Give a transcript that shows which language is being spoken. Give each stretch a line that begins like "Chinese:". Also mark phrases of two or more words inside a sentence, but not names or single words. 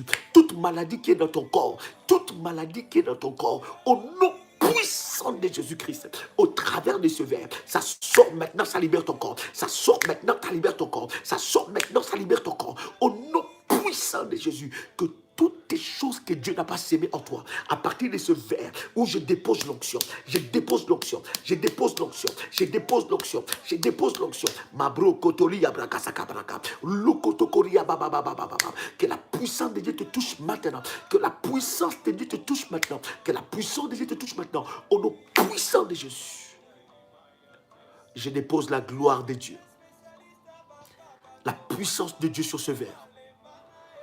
French: Toute maladie qui est dans ton corps, au nom puissant de Jésus-Christ, au travers de ce verre, ça sort maintenant, ça libère ton corps. Ça sort maintenant, ça libère ton corps. Ça sort maintenant, ça libère ton corps. Au nom puissant de Jésus, que toutes les choses que Dieu n'a pas sémées en toi, à partir de ce verre où je dépose l'onction, Mabro kotoli yabraka sakabraka, lukotokoria baba. Que la puissance de Dieu te touche maintenant, que la puissance de Dieu te touche maintenant, au nom puissant de Jésus. Je dépose la gloire de Dieu, la puissance de Dieu sur ce verre.